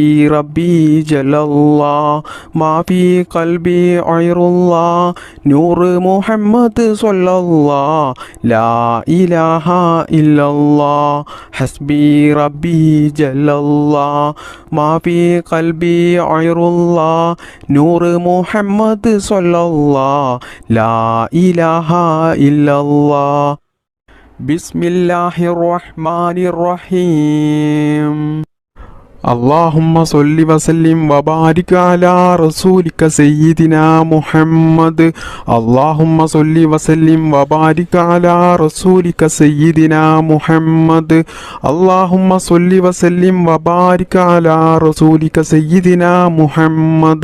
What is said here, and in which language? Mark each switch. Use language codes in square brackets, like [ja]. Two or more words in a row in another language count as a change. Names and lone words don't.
[ar] ربي جل الله ما في قلبي غير الله نور محمد صلى الله لا إله إلا الله حسبي ربي جل الله ما في قلبي غير الله نور محمد صلى الله لا إله إلا الله. بسم الله الرحمن الرحيم. اللهم صل وسلم وبارك على رسولك سيدنا محمد. اللهم صل وسلم وبارك على رسولك سيدنا محمد. اللهم صل وسلم وبارك على رسولك سيدنا محمد.